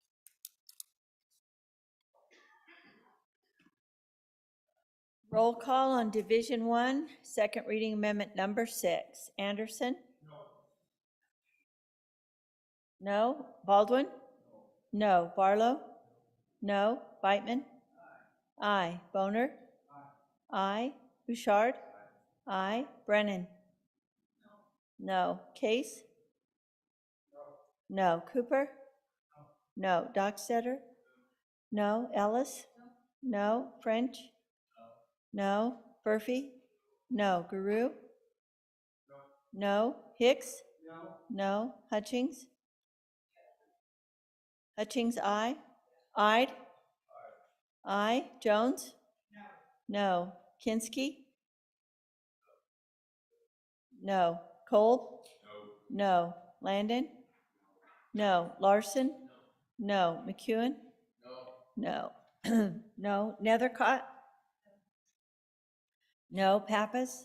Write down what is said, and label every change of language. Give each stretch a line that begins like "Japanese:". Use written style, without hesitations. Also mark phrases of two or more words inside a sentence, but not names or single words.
English: Roll call on Division 1, second reading amendment number 6. Anderson? No. Baldwin? No. Barlow? No. Beitman? Aye. Boner? Aye. Bouchard? Aye. Brennan? No. Case? No. Cooper? No. Dockstetter? No. Ellis? No. French? No. Murphy? No. Guru? No. Hicks? No. Hutchings? Hutchings, aye. Ide? Aye. Jones? No. Kinski? No. Kolb? No. Landon? No. Larson? No. McEwen? No. No. Nethercott? No. Pappas?